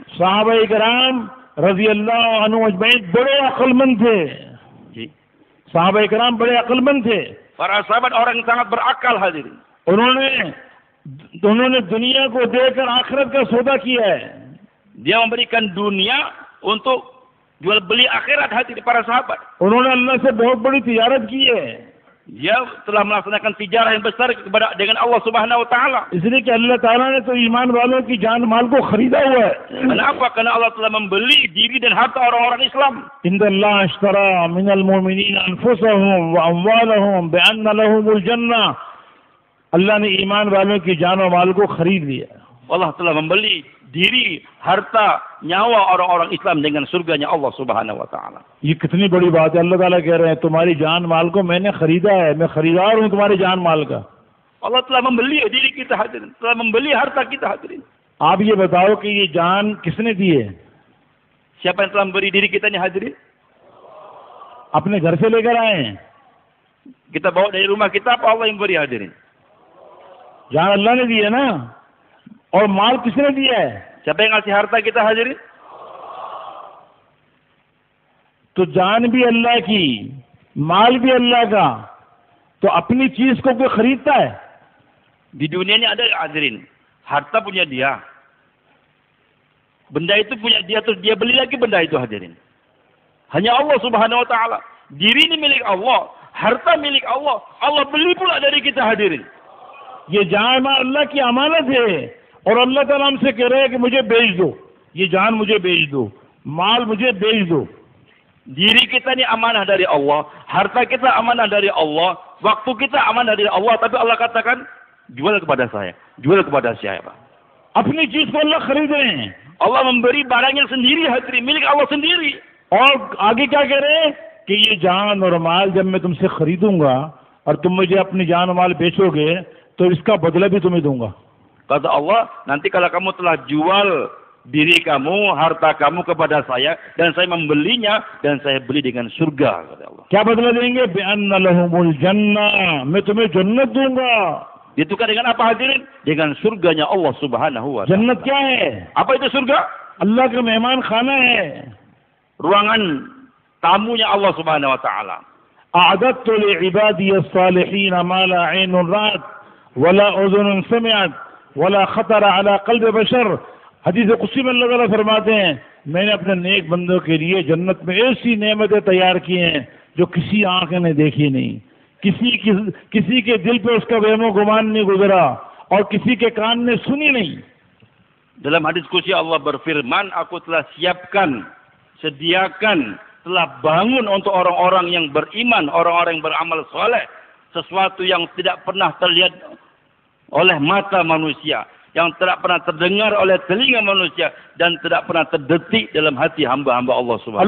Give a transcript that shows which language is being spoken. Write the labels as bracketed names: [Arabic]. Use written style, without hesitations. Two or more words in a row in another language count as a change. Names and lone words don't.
[Urdu] صحابہ کرام [Arabic] رضي الله عنهم أجمعين [Urdu] بڑے عقلمند تھے. صحابہ کرام بڑے عقلمند تھے. [Indonesian] Para sahabat orang yang sangat berakal hadirin. [Urdu] انہوں نے دنیا کو دے کر آخرت کا سودا کیا ہے. [Indonesian] Dia memberikan dunia untuk jual beli akhirat hadirin para sahabat. [Urdu] انہوں نے اللہ سے بہت بڑی تجارت کی ہے. [Indonesian] Dia telah melaksanakan tijarah yang besar dengan Allah [Arabic] سبحانه وتعالى. [Urdu] اس لیے کہ اللہ تعالیٰ نے تو ایمان والوں کی جان مال کو خریدا ہوا ہے. [Indonesian] Kenapa? Karena Allah telah membeli diri dan harta orang-orang Islam. [Arabic] إن الله اشترى من المؤمنين أنفسهم وأموالهم بأن لهم الجنة. [Urdu] اللہ نے ایمان والوں کی جان اور مال کو خرید لیا. [Indonesian] Allah telah membeli diri, harta, nyawa orang-orang Islam dengan surganya Allah [Arabic] سبحانه وتعالى. [Urdu] یہ کتنی بڑی بات ہے. اللہ تعالیٰ کہہ رہے ہیں تمہاری جان مال کو میں نے خریدا ہے، میں خریدار ہوں تمہاری جان مال کا. [Indonesian] Allah telah membeli diri kita hadirin, telah membeli harta kita hadirin. [Urdu] آپ یہ بتاؤ کہ یہ جان کس نے دی ہے? [Indonesian] Siapa yang telah memberi diri kita ni hadirin? [Urdu] اپنے گھر سے لے کر آئے ہیں. [Indonesian] Kita bawa dari rumah kita apa Allah yang beri hadirin? [Urdu] جان اللہ نے دی ہے نا۔ اور مال کس نے دیا ہے? [Indonesian] Siapa yang ngasih harta kita hadirin? [Urdu] تو جان بھی اللہ کی، مال بھی اللہ کا، تو اپنی چیز کو کوئی خریدتا ہے? [Indonesian] Di dunia ini ada hadirin, harta punya dia, benda itu punya dia, terus dia beli lagi benda itu hadirin. Hanya Allah [Arabic] سبحانه وتعالى. [Indonesian] Diri ini milik Allah, harta milik Allah. Allah beli pula dari kita hadirin. [Urdu] یہ جان اللہ کی امانت ہے اور اللہ تعالیٰ ہم سے کہہ رہے ہیں کہ مجھے بیچ دو. یہ جان مجھے بیچ دو، مال مجھے بیچ دو. [Indonesian] Diri kita ini amanah dari Allah, harta kita amanah dari Allah, Waktu kita amanah dari Allah, tapi Allah katakan, jual kepada saya, jual kepada siapa? [Urdu] اپنی چیز کو اللہ خرید رہے ہیں [Indonesian] Allah memberi barangnya sendiri, hadirin, milik Allah sendiri. [Urdu] اور آگے کیا کہہ رہے ہیں کہ یہ جان اور مال جب میں تم سے خریدوں گا اور تم مجھے اپنی جان اور مال بیچو گے تو اس کا بدلہ بھی تمہیں دوں گا. [Indonesian] Kata Allah, nanti kalau kamu telah jual diri kamu, harta kamu kepada saya, dan saya membelinya, dan saya beli dengan surga, kata Allah. [Urdu] کیا بدلہ دیں گے? [Arabic] بأن لهم الجنة, [Urdu] میں تمہیں جنت دوں گا. [Indonesian] Ditukar dengan apa, hadirin? Dengan surganya Allah [Arabic] سبحانه وتعالى. [Urdu] جنت کیا ہے? [Indonesian] Apa itu surga? [Urdu] اللہ کا مہمان خانہ ہے. [Indonesian] Ruangan tamunya Allah [Arabic] سبحانه وتعالى. أعددت لعبادي الصالحين ما لا عين رأت ولا أذن سمعت ولا خطر على قلب بشر. [Urdu] حدیث قدسی میں اللہ تعالیٰ فرماتے ہیں، میں نے اپنے نیک بندوں کے لیے جنت میں ایسی نعمتیں تیار کی ہیں جو کسی آنکھ نے دیکھی نہیں، کسی کے دل پہ اس کا وہم و گمان نہیں گزرا اور کسی کے کان نے سنی نہیں. [Indonesian] Dalam hadis qudsi Allah berfirman, aku telah siapkan, sediakan, telah bangun untuk orang-orang yang beriman, orang-orang yang beramal soleh, sesuatu yang tidak pernah terlihat oleh mata manusia, yang tidak pernah terdengar oleh telinga manusia, dan tidak pernah terdetik dalam hati hamba-hamba Allah Subhanahu.